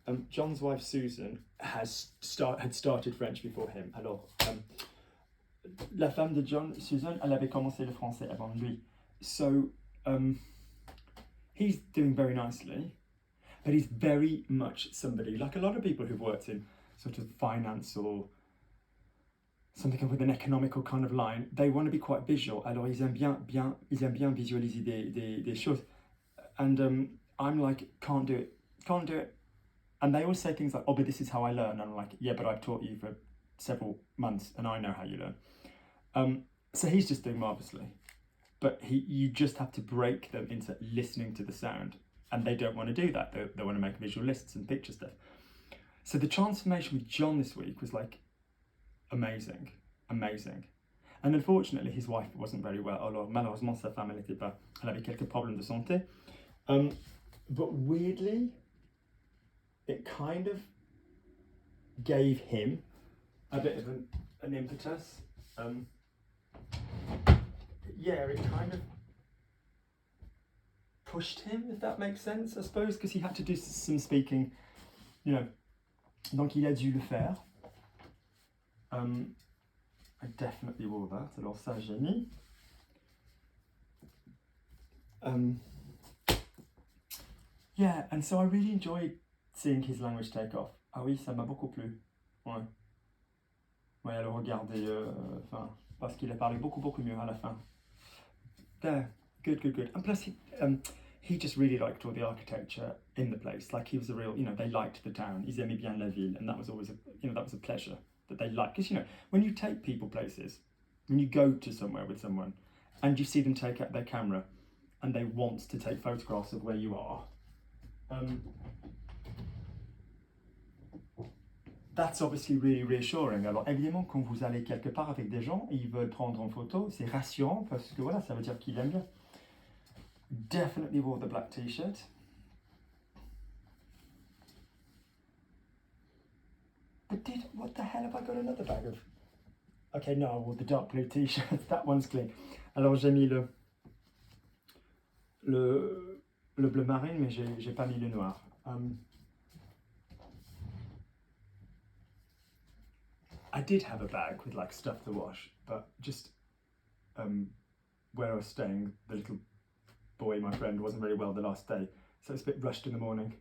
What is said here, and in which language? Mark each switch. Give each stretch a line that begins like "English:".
English: John's wife Susan had started French before him.
French: Alors, la femme de John, Susan, elle avait commencé le français avant lui.
English: So, he's doing very nicely, but he's very much somebody, like a lot of people who've worked in sort of finance or something with an economical kind of line, they want to be quite visual.
French: Alors, ils aiment bien visualiser des choses.
English: And I'm like, can't do it. And they always say things like, oh, but this is how I learn. And I'm like, yeah, but I've taught you for several months and I know how you learn. So he's just doing marvellously. but you just have to break them into listening to the sound, and they don't want to do that. They want to make visual lists and picture stuff. So the transformation with John this week was like amazing. And unfortunately, his wife wasn't very well.
French: Alors, malheureusement, sa femme, elle avait quelques problèmes de santé.
English: But weirdly, it kind of gave him a bit of an impetus. It kind of pushed him, if that makes sense, I suppose, because he had to do some speaking, you know.
French: Donc il a dû le faire.
English: I definitely wore that.
French: Alors ça j'ai mis.
English: Yeah, and so I really enjoyed seeing his language take off.
French: Ah oui, ça m'a beaucoup plu. Ouais. Ouais, alors regardez, parce qu'il a parlé beaucoup mieux à la fin.
English: There, good. And plus he just really liked all the architecture in the place. Like he was a real, they liked the town.
French: Ils aimaient bien la ville,
English: and that was always that was a pleasure that they liked. Because when you take people places, when you go to somewhere with someone, and you see them take out their camera, and they want to take photographs of where you are, that's obviously really reassuring.
French: Alors évidemment, quand vous allez quelque part avec des gens et ils veulent prendre en photo, c'est rassurant parce que voilà, ça veut dire qu'ils aiment bien.
English: Definitely wore the black t-shirt. But what the hell have I got another bag of? Okay, no, I wore the dark blue t-shirt. That one's clean.
French: Alors j'ai mis le bleu marine, mais j'ai pas mis le noir.
English: I did have a bag with like stuff to wash, but just where I was staying, the little boy, my friend, wasn't very well the last day, so it's a bit rushed in the morning.